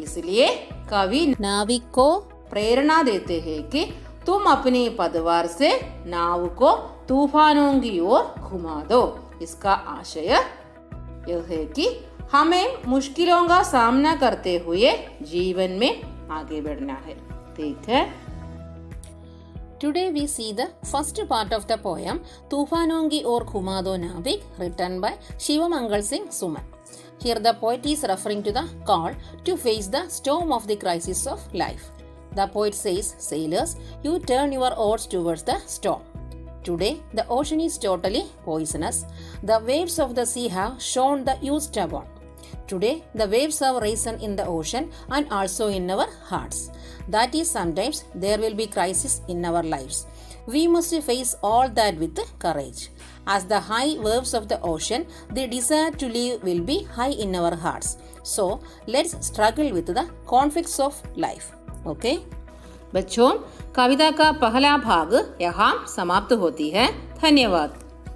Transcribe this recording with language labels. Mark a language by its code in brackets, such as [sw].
[hi] इसलिए कवि नाविक को प्रेरणा देते हैं कि तुम अपनी पतवार से नाव को तूफानों की ओर घुमा दो। इसका आशय यह है कि हमें मुश्किलों का सामना करते हुए जीवन में आगे बढ़ना है। ठीक है। [en] Today we see the first part of the poem Toofanon ki or Ghuma Do Navik, written by Shivamangal Singh Suman. Here the poet is referring to the call to face the storm of the crisis of life. The poet says, sailors, you turn your oars towards the storm. Today the ocean is totally poisonous. The waves of the sea have shown the you stubborn. Today the waves have risen in the ocean and also in our hearts. That is, sometimes there will be crisis in our lives. We must face all that with courage. As the high waves of the ocean, the desire to live will be high in our hearts. So let's struggle with the conflicts of life. Okay? [hi] बच्चों, कविता का पहला भाग यहाँ समाप्त होती है। धन्यवाद।